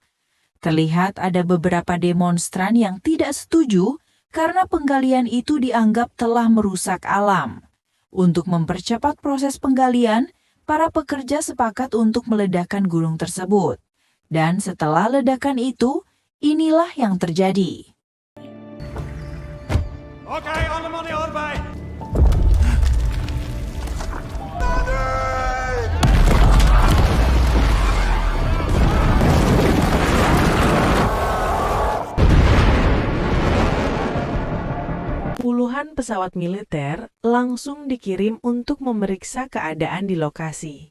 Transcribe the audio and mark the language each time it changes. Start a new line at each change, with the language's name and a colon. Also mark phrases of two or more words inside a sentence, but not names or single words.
Indonesian: Terlihat ada beberapa demonstran yang tidak setuju karena penggalian itu dianggap telah merusak alam. Untuk mempercepat proses penggalian, para pekerja sepakat untuk meledakkan gunung tersebut. Dan setelah ledakan itu, inilah yang terjadi. Oke,
Norwegian: alle mann i arbeid!
Indonesian: Puluhan pesawat militer langsung dikirim untuk memeriksa keadaan di lokasi.